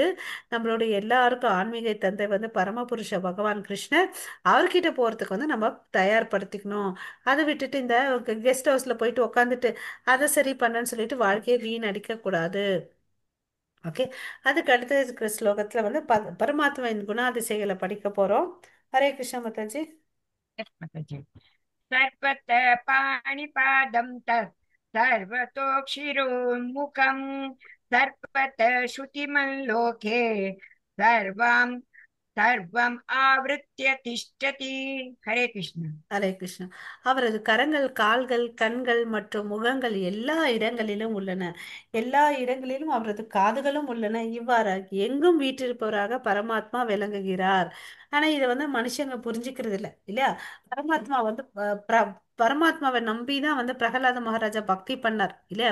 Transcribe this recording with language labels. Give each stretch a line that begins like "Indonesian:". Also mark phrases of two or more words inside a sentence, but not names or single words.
Tamil: நம்மளுடைய எல்லாருக்கும் ஆன்மீக தந்தை வந்து பரமபுருஷ பகவான் கிருஷ்ணர், அவர்கிட்ட போகிறதுக்கு வந்து நம்ம தயார்படுத்திக்கணும். அதை விட்டுட்டு இந்த
English: guest house
Tamil: போயிட்டு உக்காந்துட்டு அதை சரி பண்ணேன்னு சொல்லிட்டு வாழ்க்கையை வீணடிக்க கூடாது. ஓகே. அதுக்கு அடுத்த இருக்கிற ஸ்லோகத்தில் வந்து பரமாத்மாவின் குணாதிசைகளை படிக்க போகிறோம். ஹரே கிருஷ்ண மாதாஜி.
English: Yes, Mataji.
Sanskrit: सर्वतः पाणिपादं तत् सर्वतोक्षिरोन्मुखं सर्वतः श्रुतिमल्लोके सर्वं सर्वम् आवृत्य तिष्ठति. हरे कृष्ण.
Tamil: ஹரே கிருஷ்ணா. அவரது கரங்கள், கால்கள், கண்கள் மற்றும் முகங்கள் எல்லா இடங்களிலும் உள்ளன. எல்லா இடங்களிலும் அவரது காதுகளும் உள்ளன. இவ்வாறாக எங்கும் வீற்றிருப்பவராக பரமாத்மா விளங்குகிறார். ஆனா இதை வந்து மனுஷங்க புரிஞ்சுக்கிறது இல்லை இல்லையா. பரமாத்மா வந்து பரமாத்மாவை நம்பி தான் வந்து பிரகலாத மகாராஜா பக்தி பண்ணார் இல்லையா.